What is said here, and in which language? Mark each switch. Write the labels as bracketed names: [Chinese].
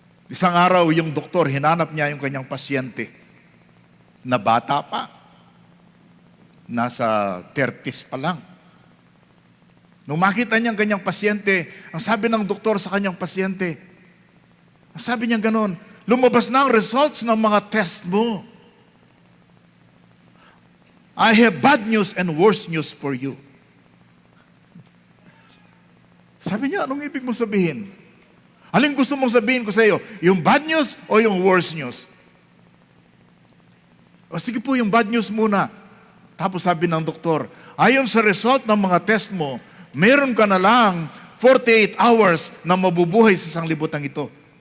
[Filipino] Isang araw, yung doktor, hinanap niya yung kanyang pasyente na bata pa. Nasa 30s pa lang. Nung makita niya ang kanyang pasyente, ang sabi ng doktor sa kanyang pasyente, ang sabi niya ganon, lumabas na ang results ng mga test mo. [English] I have bad news and worse news for you. [Filipino] Sabi niya, anong ibig mo sabihin? Alin gusto mong sabihin ko sa iyo? Yung bad news o yung worse news? O sige po, yung bad news muna. Tapos sabi ng doktor, ayon sa result ng mga test mo, meron ka na lang 48 hours na mabubuhay sa sanglibutan ito.